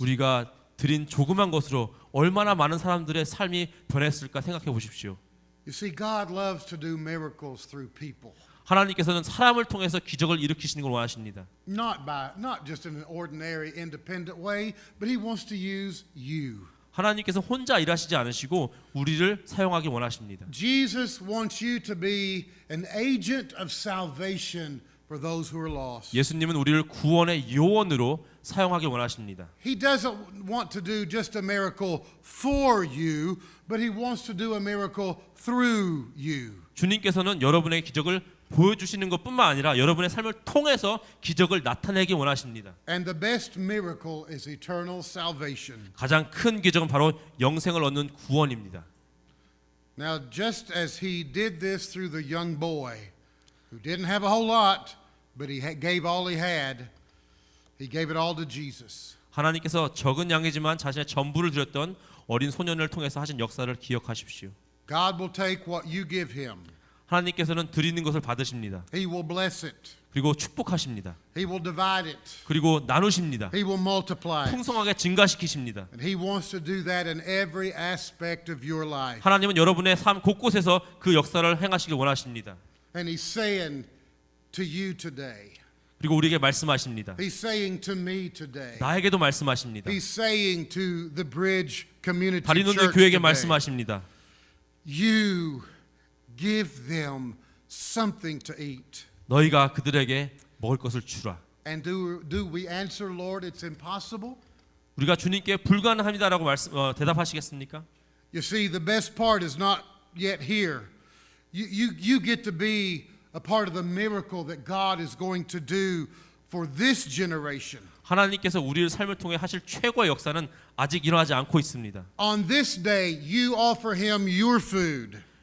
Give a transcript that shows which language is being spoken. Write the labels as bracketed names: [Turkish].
[Korean] 우리가 드린 조그만 것으로 얼마나 많은 사람들의 삶이 변했을까 생각해 보십시오. [English] You see, God loves to do miracles through people. [Korean] 하나님께서는 사람을 통해서 기적을 일으키시는 걸 원하십니다. [English] Not just in an ordinary, independent way, but He wants to use you. [Korean] 하나님께서 혼자 일하시지 않으시고 우리를 사용하기 원하십니다. [English] Jesus wants you to be an agent of salvation for those who are lost. [Korean] 예수님은 우리를 구원의 요원으로 사용하기 원하십니다. [English] He doesn't want to do just a miracle for you, but He wants to do a miracle through you. [Korean] 주님께서는 여러분의 기적을 보여주시는 것뿐만 아니라 여러분의 삶을 통해서 기적을 나타내기 원하십니다. [English] And the best miracle is eternal salvation. [Korean] 가장 큰 기적은 바로 영생을 얻는 구원입니다. [English] Now, just as He did this through the young boy, who didn't have a whole lot, but he gave all he had, He gave it all to Jesus. [Korean] 하나님께서 적은 양이지만 자신의 전부를 드렸던 어린 소년을 통해서 하신 역사를 기억하십시오. [English] God will take what you give Him. [Korean] 하나님께서는 드리는 것을 받으십니다. [English] He will bless it. [Korean] 그리고 축복하십니다. [English] He will divide it. [Korean] 그리고 나누십니다. [English] He will multiply it. [Korean] 풍성하게 증가시키십니다. [English] And He wants to do that in every aspect of your life. [Korean] 하나님은 여러분의 삶 곳곳에서 그 역사를 행하시길 원하십니다. [English] And He's saying to you today, [Korean] 그리고 우리에게 말씀하십니다. [English] He's saying to me today, [Korean] 나에게도 말씀하십니다. [English] He's saying to the Bridge Community [Korean] 다리 놓는 [English] Church [Korean] 교회에게 [English] today, [Korean] 말씀하십니다. [English] you give them something to eat. [Korean] 너희가 그들에게 먹을 것을 주라. [English] And do we answer, Lord, it's impossible? [Korean] 우리가 주님께 불가능합니다라고 대답하시겠습니까? [English] You see, the best part is not yet here. You get to be a part of the miracle that God is going to do for this generation. [Korean] 하나님께서 우리의 삶을 통해 하실 최고의 역사는 아직 일어나지 않고 있습니다. [English] On this day, you offer Him your food.